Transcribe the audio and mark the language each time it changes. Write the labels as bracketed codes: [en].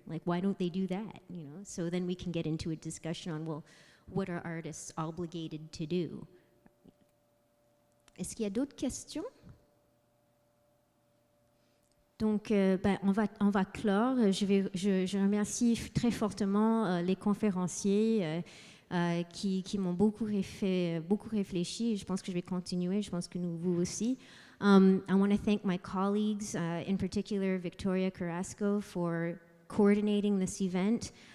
[en] Like, why don't they do that? So then we can get into a discussion on, well, what are artists obligated to do? [fr] Est-ce qu'il y a d'autres questions? Donc, on va clore. Je remercie très fortement les conférenciers qui m'ont beaucoup réfléchi. Je pense que je vais continuer. Je pense que vous aussi. [en] I want to thank my colleagues, in particular Victoria Carrasco, for coordinating this event.